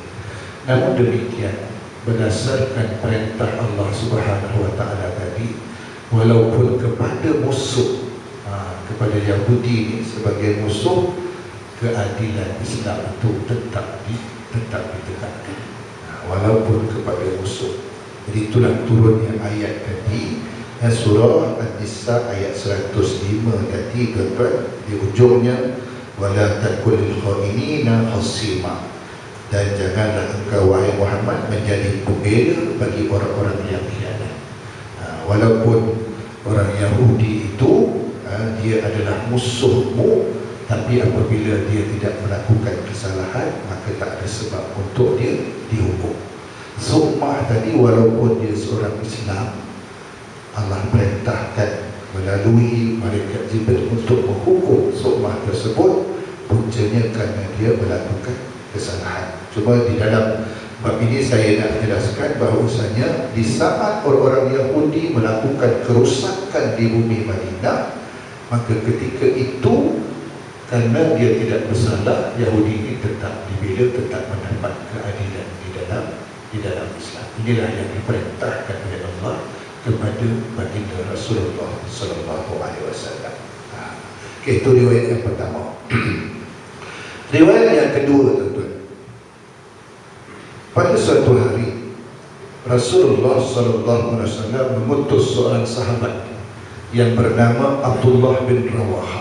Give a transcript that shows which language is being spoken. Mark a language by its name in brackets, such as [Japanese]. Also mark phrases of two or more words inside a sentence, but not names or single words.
[Malay] Namun demikian, berdasarkan perintah Allah [Arabic] سبحانه وتعالى [Malay] tadi, walaupun kepada musuh, kepada Yahudi ini sebagai musuh, keadilan Islam itu tetap ditegakkan, walaupun kepada musuh. Jadi itulah turunnya ayat tadi, surah An-Nisa ayat 105 tadi tuan-tuan, di ujungnya [Arabic] ولا تكن للخائنين خصيما, [Malay] dan janganlah engkau wahai Muhammad menjadi pembela bagi orang-orang yang khianat. Walaupun orang Yahudi itu dia adalah musuhmu, tapi apabila dia tidak melakukan kesalahan, maka tak ada sebab untuk dia dihukum. Sumah tadi walaupun dia seorang Islam, Allah perintahkan melalui malaikat Jibril untuk menghukum Sumah tersebut, puncanya kerana dia melakukan kesalahan. Cuma di dalam bab ini saya nak jelaskan bahawasanya di saat orang-orang Yahudi melakukan kerusakan di bumi Madinah, maka ketika itu Karena dia tidak bersalah, Yahudi ini tetap dibela, tetap mendapat keadilan di dalam Islam. Inilah yang diperintahkan oleh Allah kepada baginda Rasulullah [Arabic] صلى الله عليه وسلم. [Malay] Okey, itu riwayat yang pertama. Riwayat yang kedua, tuan-tuan. Pada suatu hari Rasulullah [Arabic] صلى الله عليه وسلم [Malay] mengutus seorang sahabat yang bernama Abdullah bin Rawahah.